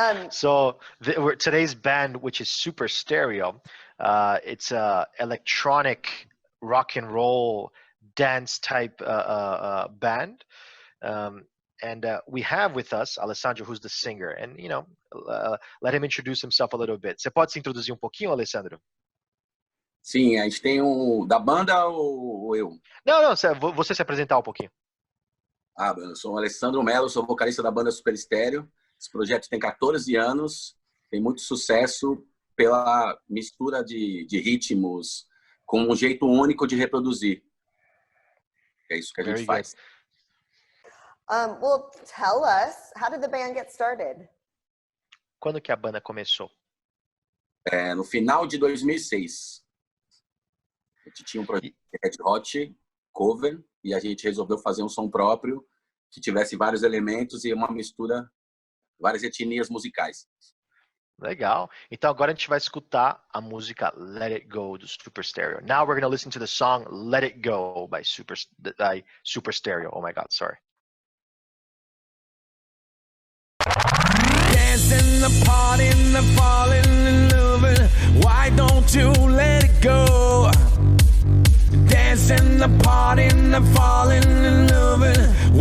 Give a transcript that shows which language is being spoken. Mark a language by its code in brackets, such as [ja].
[en] So today's band, which is Super Stereo, it's a electronic rock and roll dance type band. And we have with us Alessandro, who's the singer, and let him introduce himself a little bit. [pt] Você pode se introduzir pouquinho, Alessandro? Sim, a gente tem da banda ou eu? Não, você se apresentar pouquinho. Eu sou o Alessandro Mello, sou vocalista da banda Super Stereo. Esse projeto tem 14 anos, tem muito sucesso pela mistura de ritmos com um jeito único de reproduzir. É isso que a gente faz. [en] Well, tell us, how did the band get started? [pt] Quando que a banda começou? No final de 2006. A gente tinha um projeto de Red Hot, cover, e a gente resolveu fazer um som próprio que tivesse vários elementos e uma mistura, várias etnias musicais. Legal. Então agora a gente vai escutar a música Let It Go do Super Stereo. [en] Now we're going to listen to the song Let It Go by Super Stereo. Oh my God, sorry. Dancing the party and the falling and loving. Why don't you let it go? Dancing the party and the falling and loving.